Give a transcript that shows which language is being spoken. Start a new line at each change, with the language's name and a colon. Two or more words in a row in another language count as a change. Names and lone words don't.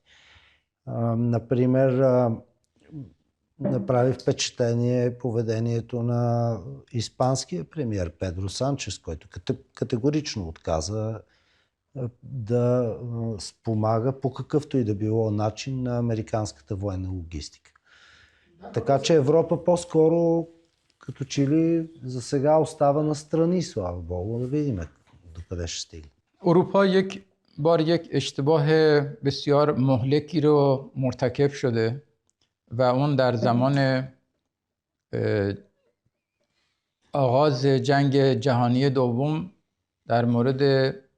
Bulgarian: Например, направи впечатление поведението на испанския премиер Педро Санчес, който категорично отказа да спомага по какъвто и да било начин на американската военна логистика. Така че Европа по-скоро като че ли за сега остава настрани, слава Богу, да видим докъде ще стигне.
Persian: اروپا یک بار یک اشتباه بسیار مهلکی رو مرتکب شده و اون در زمان آغاز جنگ جهانی دوم در مورد